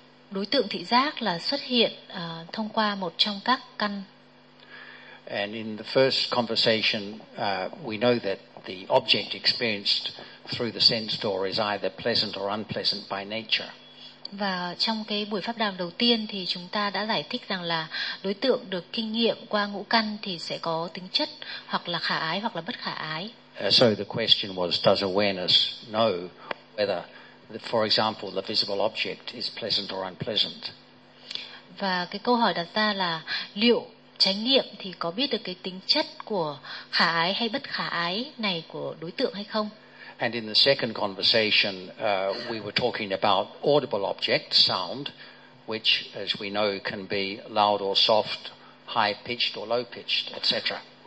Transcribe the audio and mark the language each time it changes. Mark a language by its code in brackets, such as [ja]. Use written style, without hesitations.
[vi] đối tượng thị giác là xuất hiện thông qua một trong các căn. [en] And in the first conversation, we know that the object experienced through the sense door is either pleasant or unpleasant by nature. [vi] Và trong cái buổi pháp đàm đầu tiên thì chúng ta đã giải thích rằng là đối tượng được kinh nghiệm qua ngũ căn thì sẽ có tính chất hoặc là khả ái hoặc là bất khả ái. [en] So the question was, does awareness know whether, for example, the visible object is pleasant or unpleasant? [vi] Và cái câu hỏi đặt ra là liệu chánh niệm thì có biết được cái tính chất của khả ái hay bất khả ái này của đối tượng hay không? [en] And in the second conversation, we were talking about audible objects, sound, which, as we know, can be loud or soft, high-pitched or low-pitched, etc.